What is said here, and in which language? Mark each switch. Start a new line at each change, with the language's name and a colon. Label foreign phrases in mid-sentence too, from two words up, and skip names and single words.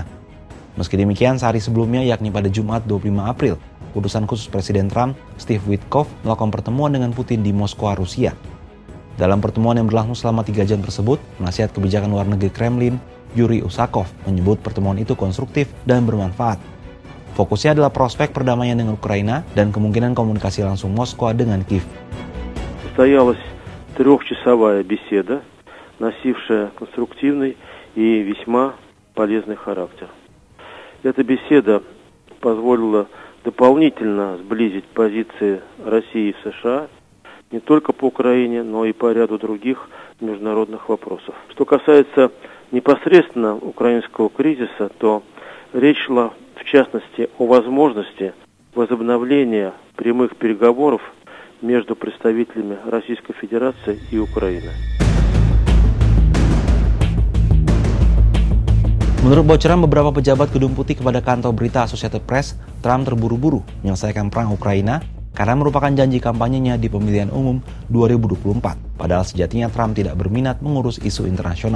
Indonesian: Meski demikian, sehari sebelumnya yakni pada Jumat 25 April, utusan khusus Presiden Trump, Steve Witkoff, melakukan pertemuan dengan Putin di Moskwa, Rusia. Dalam pertemuan yang berlangsung selama 3 jam tersebut, penasihat kebijakan luar negeri Kremlin, Yuri Usakov, menyebut pertemuan itu konstruktif dan bermanfaat. Fokusnya adalah prospek perdamaian dengan Ukraina dan kemungkinan komunikasi langsung Moskwa dengan Kiev.
Russian: Состоялась трехчасовая беседа, носившая конструктивный и весьма полезный характер. Эта беседа позволила дополнительно сблизить позиции России и США не только по Украине, но и по ряду других международных вопросов. Что касается непосредственно украинского кризиса, то речь шла в частности о возможности возобновления прямых переговоров между представителями Российской Федерации и Украины.
Indonesian: Menurut bocoran beberapa pejabat Gedung Putih kepada kantor berita Associated Press, Trump terburu-buru menyelesaikan perang Ukraina karena merupakan janji kampanyenya di pemilihan umum 2024. Padahal sejatinya Trump tidak berminat mengurus isu internasional.